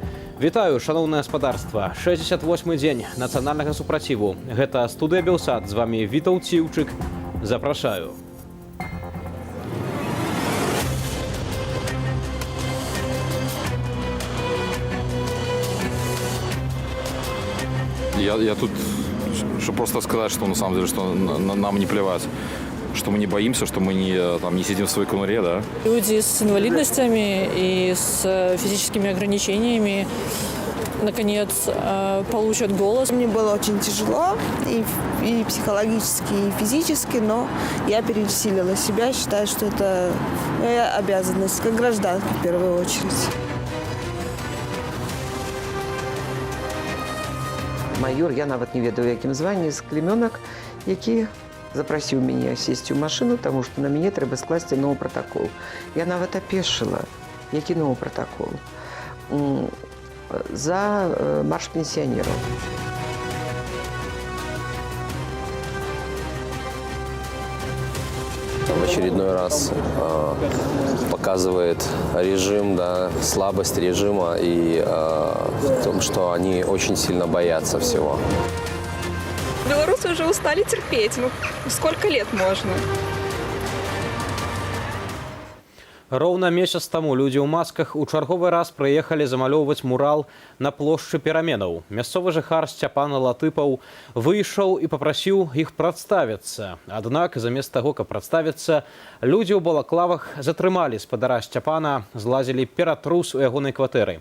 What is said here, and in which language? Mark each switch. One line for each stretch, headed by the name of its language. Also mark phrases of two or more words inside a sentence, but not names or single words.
Belarusian: Вітаю, шановное гаспадарства. 68-й дзень нацыянальнага супраціву. Гэта студыя Белсат. З вами Вітаў Ціўчык. Запрашаю.
Russian: Я тут, чтобы просто сказать, что на самом деле, что нам не плевать, что мы не боимся, что мы не сидим в своей конуре, да. Люди с инвалидностями и с физическими ограничениями наконец получат голос. Мне было очень тяжело и психологически, и физически, но я пересилила себя, считаю, что это моя обязанность, как гражданка в первую очередь.
Belarusian: Майор, я нават не ведаю, якім званні, з клімёнак, які запрасіў мяне сесці ў машыну, таму што на мяне трэба скласці новы пратакол. Я нават апешыла, які новы пратакол за марш пенсіянераў.
Russian: В очередной раз показывает режим, да, слабость режима и в том, что они очень сильно боятся всего. Белорусы уже устали терпеть. Ну, сколько лет можно?
Belarusian: Роўна месяц таму людзі ў масках у чарговы раз прыехалі замалёўваць мурал на плошчы пераменаў. Мясцовы жыхар Сцяпан Латыпаў выйшаў і папрасіў іх прадставіцца. Аднак, замест таго, каб прадставіцца, людзі ў балаклавах затрымалі спадара Сцяпана, злазілі ператрус у ягонай кватэры.